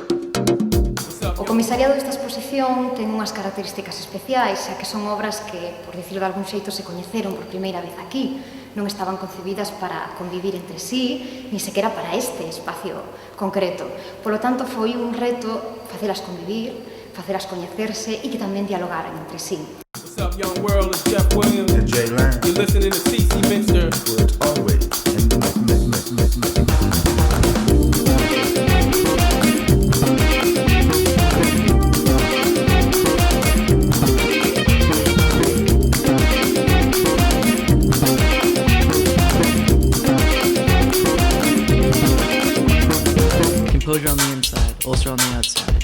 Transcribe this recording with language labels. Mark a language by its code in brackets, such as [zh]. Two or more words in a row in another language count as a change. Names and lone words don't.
[gl] O comisariado desta exposición ten unhas características especiais, xa que son obras que, por dicirlo de algún xeito, se coñeceron por primeira vez aquí. Non estaban concebidas para convivir entre sí, ni sequera para este espacio concreto. Polo tanto, foi un reto facelas convivir, facelas coñecerse e que tamén dialogaran entre sí. [en] What's up, young world? It's Jeff Williams. And Jay Lang. You're listening to CC Mixer. It's always in the mix. Composure on the inside, ulcer on the outside.